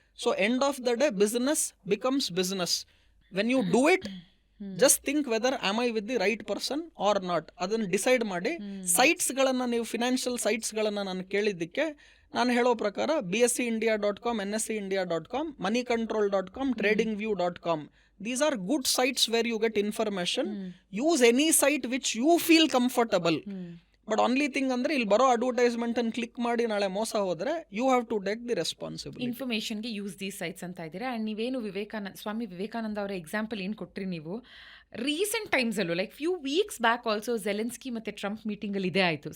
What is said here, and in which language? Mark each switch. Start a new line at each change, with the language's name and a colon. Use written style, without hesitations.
English: So end of the day business becomes business. When you do it, just think whether am I with the right person or not.
Kannada: ಅದನ್ನು decide ಮಾಡಿ. ಸೈಟ್ಸ್ಗಳನ್ನು ನೀವು financial ಸೈಟ್ಸ್ಗಳನ್ನು ನಾನು ಕೇಳಿದ್ದಕ್ಕೆ ನಾನು ಹೇಳೋ ಪ್ರಕಾರ BSCindia.com, NSCindia.com, moneycontrol.com, tradingview.com.
English: These are good sites where you get information. Use any site which you feel comfortable.
Kannada: But only thing ಅಂದರೆ ಇಲ್ಲಿ ಬರೋ ಅಡ್ವರ್ಟೈಸ್ಮೆಂಟ್ ಅನ್ನು ಕ್ಲಿಕ್ ಮಾಡಿ ನಾಳೆ ಮೋಸ ಹೋದರೆ
English: You have to take the responsibility.
Kannada: ಇನ್ಫಾರ್ಮೇಷನ್ಗೆ use these sites ಅಂತ ಇದ್ದೀರಾ. ಆ್ಯಂಡ್ ನೀವೇನು ಸ್ವಾಮಿ ವಿವೇಕಾನಂದ ಅವರ ಎಕ್ಸಾಂಪಲ್ ಏನು ಕೊಟ್ರಿ ನೀವು, recent ಟೈಮ್ಸಲ್ಲೂ like few weeks back also Zelensky ಮತ್ತು ಟ್ರಂಪ್ ಮೀಟಿಂಗಲ್ಲಿ ಇದೇ ಆಯಿತು.